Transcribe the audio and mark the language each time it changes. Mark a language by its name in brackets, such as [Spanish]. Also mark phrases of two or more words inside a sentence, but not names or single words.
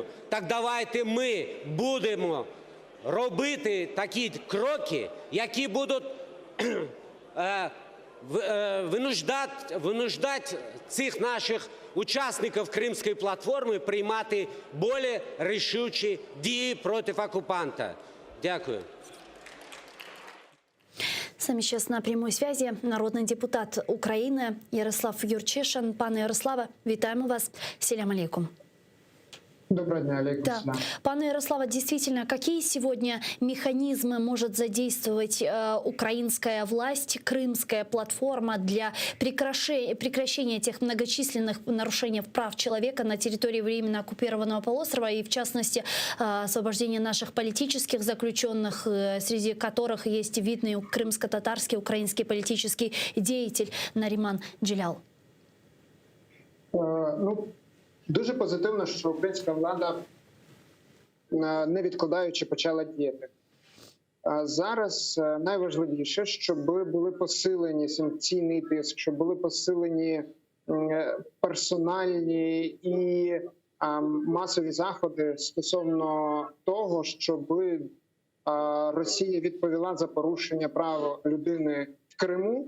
[Ukrainian] Так давайте ми будемо робити такі кроки, які будуть винуждати цих наших учасників Кримської платформи приймати більш рішучі дії проти окупанта. Дякую. [Russian] С нами сейчас на прямой связи народный депутат Украины Ярослав Юрчишин. [Ukrainian] Пане Ярославе, вітаємо вас. [Crimean Tatar] Селям алейкум. [Ukrainian] Доброго дня, алейкум. [Russian] Да. [Ukrainian] Пане Ярослава, [Russian] действительно, какие сегодня механизмы может задействовать украинская власть, крымская платформа для прекращения тех многочисленных нарушений прав человека на территории временно оккупированного полуострова и, в частности, освобождения наших политических заключенных, среди которых есть видный крымско-татарский украинский политический деятель Нариман Джелял? [Ukrainian] Дуже позитивно, що українська влада, не відкладаючи, почала діяти. Зараз найважливіше, щоб були посилені санкційний тиск, щоб були посилені персональні і масові заходи стосовно того, щоб Росія відповіла за порушення прав людини в Криму.